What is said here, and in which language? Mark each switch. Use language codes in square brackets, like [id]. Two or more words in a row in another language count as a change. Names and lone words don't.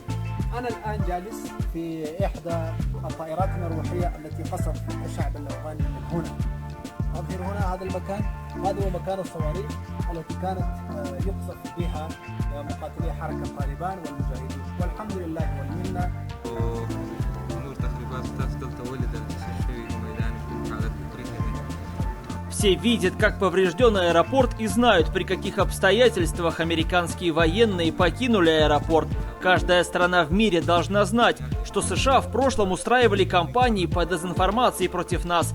[ar] أنا الآن جالس في إحدى الطائرات المروحية التي قصفت الشعب الأفغاني من هنا. أظهر هنا هذا المكان، هذا هو مكان الصواريخ التي كانت يقصف بها مقاتلي حركة طالبان والمجاهدين، والحمد لله والمنة. [ru] Все видят, как поврежден аэропорт, и знают, при каких обстоятельствах американские военные покинули аэропорт. Каждая страна в мире должна знать, что США в прошлом устраивали кампании по дезинформации против нас.